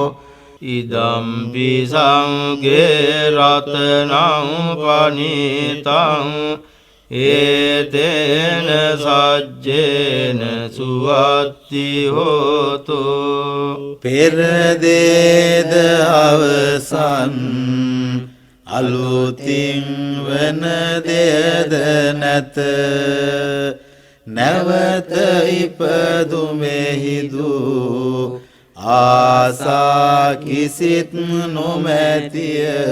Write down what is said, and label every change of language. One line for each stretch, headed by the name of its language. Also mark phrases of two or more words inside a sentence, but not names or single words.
Pali: ඉදම්පි සංඝේ රතනං පනිතං ඒතේන සච්චේන සුවත්ති හෝතු
Sinhala: පෙර දේද අවසන් අලුතින් වන දේද නැත නැවත ඉපදුමෙහිදු ආසා කිසිත් නොමැතිය